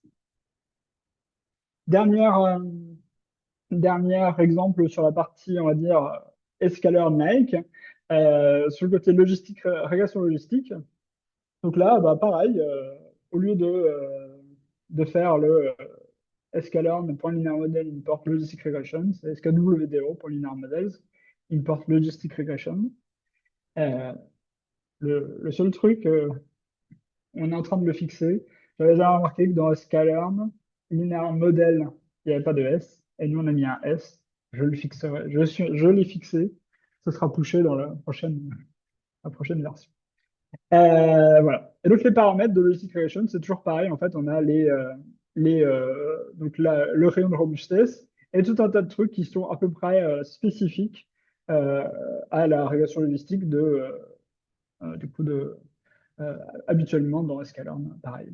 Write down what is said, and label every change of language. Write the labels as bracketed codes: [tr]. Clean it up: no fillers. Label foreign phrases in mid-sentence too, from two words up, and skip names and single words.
[fr] Dernière, dernier exemple sur la partie, on va dire, escaleur Nike, sur le côté logistique, régression logistique. Donc là, bah, pareil, au lieu de faire le sklearn. [en] linear model import logistic regression, [fr] c'est skWDO. [en] linear models import logistic regression. [fr] Euh, le seul truc, on est en train de le fixer. J'avais déjà remarqué que dans sklearn, [en] linear model, [fr] il n'y avait pas de S, et nous on a mis un S. Je le fixerai. Je l'ai fixé. Ce sera pushé dans la prochaine version. Voilà. Et donc les paramètres de Logistic Regression, c'est toujours pareil. En fait, on a le rayon de robustesse et tout un tas de trucs qui sont à peu près spécifiques euh, à la régression logistique du coup euh, habituellement dans Escalern, pareil.